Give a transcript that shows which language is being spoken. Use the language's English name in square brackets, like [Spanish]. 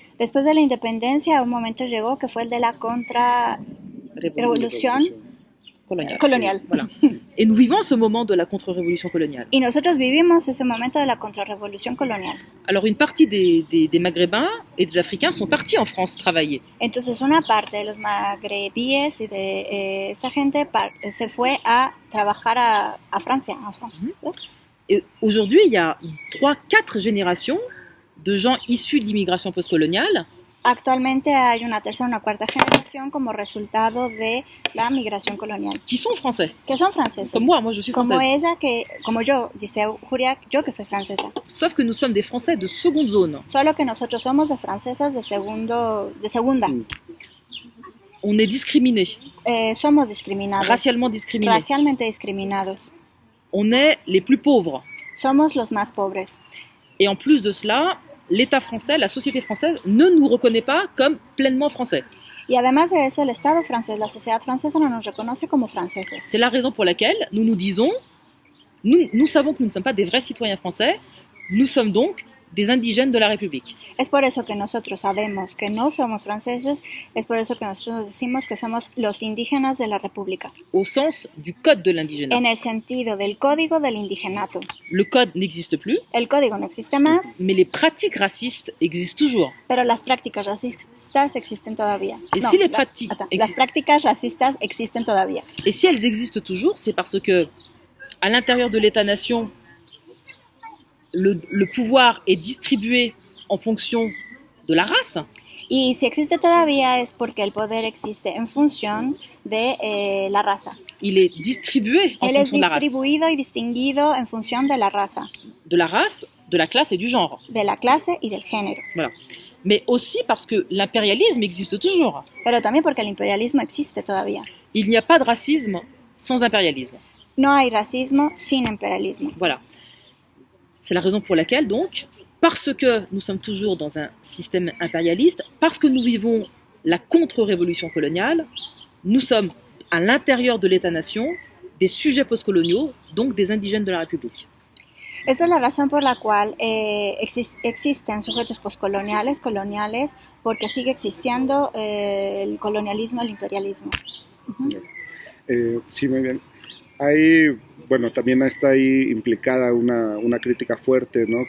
[Spanish] Después de la independencia, un momento llegó que fue el de la contrarrevolución colonial. [French] Voilà. Et nous vivons ce moment de la contre-révolution coloniale. [Spanish] Y nosotros vivimos ese momento de la contrarrevolución colonial. [French] Alors une partie des Maghrébins et des Africains sont partis en France travailler. [Spanish] Entonces una parte de los magrebíes y de esta gente se fue a trabajar a Francia. [French] Et aujourd'hui, il y a 3-4 générations de gens issus de l'immigration postcoloniale [Spanish] Actualmente hay una tercera, una cuarta generación como resultado de la migración colonial, [French] qui sont français. [Spanish] que son franceses. [French] Comme moi je suis [Spanish] Como [French] française. [Spanish] ella, como yo, dice Juria, yo que soy francesa. [French] Sauf que nous sommes des Français de seconde zone. [Spanish] Solo que nosotros somos de francesas de segunda. [French] On est discriminés, [Spanish] Somos discriminados, [French] racialement discriminés. [Spanish] racialmente discriminados. [French] On est les plus pauvres. [Spanish] Somos los más pobres. [French] Et en plus de cela, l'État français, la société française ne nous reconnaît pas comme pleinement français. [Spanish] Y además de eso, el Estado francés, la sociedad francesa no nos reconoce como franceses. [French] C'est la raison pour laquelle nous nous disons, nous savons que nous ne sommes pas des vrais citoyens français, nous sommes donc des indigènes de la République. [Spanish] Es por eso que nosotros sabemos que no somos franceses, es por eso que nosotros decimos que somos los indígenas de la República, [French] Au sens du code de l'indigénat. [Spanish] en el sentido del código del indigenato. [French] Le code n'existe plus, [Spanish] El código no existe más, [French] mais les pratiques racistes existent toujours. [Spanish] pero las prácticas racistas existen todavía. [French] Et si les pratiques [Spanish] las prácticas racistas existen todavía. [French] Et si elles existent toujours, c'est parce que à l'intérieur de l'État-nation, le pouvoir est distribué en fonction de la race. [Spanish] Y si existe todavía es porque el poder existe en función de la raza. [French] Il est distribué en [Spanish] Él es [French] fonction de la race. [Spanish] distribuido y distinguido en función de la raza, [French] De la race, de la classe et du genre. [Spanish] de la clase y del género. [French] Voilà. Mais aussi parce que l'impérialisme existe toujours. [Spanish] Pero también porque el imperialismo existe todavía. [French] Il n'y a pas de racisme sans impérialisme. [Spanish] No hay racismo sin imperialismo. [French] Voilà. C'est la raison pour laquelle, donc, parce que nous sommes toujours dans un système impérialiste, parce que nous vivons la contre-révolution coloniale, nous sommes à l'intérieur de l'État-nation des sujets postcoloniaux, donc des indigènes de la République. [Spanish] Esta es la razón por la cual existen sujetos postcoloniales, coloniales, porque sigue existiendo el colonialismo, el imperialismo. Sí, muy bien. Hay, bueno, también está ahí implicada una crítica fuerte, ¿no?